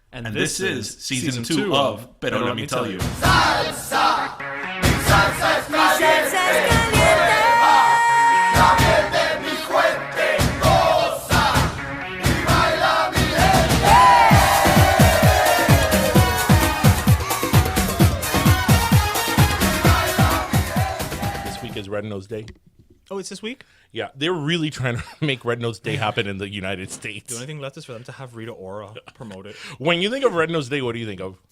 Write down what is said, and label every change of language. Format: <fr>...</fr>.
<en>And this is season 2 of Pero Let Me Tell You.</en> <es>Salsa, mi salsa es caliente, la miel de mi fuente goza y baila mi gente.</es> <en>This week is Red Nose Day. Oh, it's this week? Yeah, they're really trying to make Red Nose Day happen in the United States. The only thing left is for them to have Rita Ora promote it. When you think of Red Nose Day, what do you think of?</en>